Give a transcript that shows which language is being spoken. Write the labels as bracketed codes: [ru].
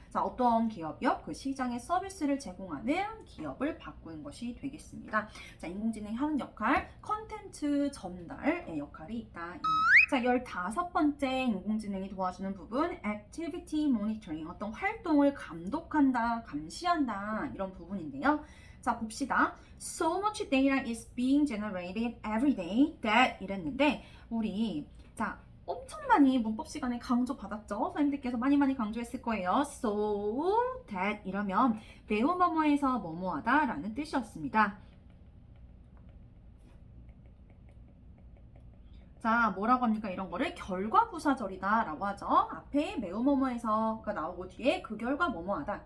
[ko] 자, 어떤 기업이요? 그 시장의 서비스를 제공하는 기업을 바꾸는 것이 되겠습니다. 자, 인공지능이 하는 역할, 컨텐츠 전달의 역할이 있다. 자, 15번째 인공지능이 도와주는 부분, [en] activity monitoring, [ko] 어떤 활동을 감독한다, 감시한다 이런 부분인데요. 자, 봅시다. [en] So much data is being generated every day that [ko] 이랬는데 우리 자, 엄청 많이 문법 시간에 강조받았죠? 선생님들께서 많이 강조했을 거예요. [en] So that [ko] 이러면 매우 뭐뭐해서 뭐뭐하다 라는 뜻이었습니다. 자, 뭐라고 합니까? 이런 거를 결과부사절이다 라고 하죠. 앞에 매우 뭐뭐해서가 나오고 뒤에 그 결과 뭐뭐하다.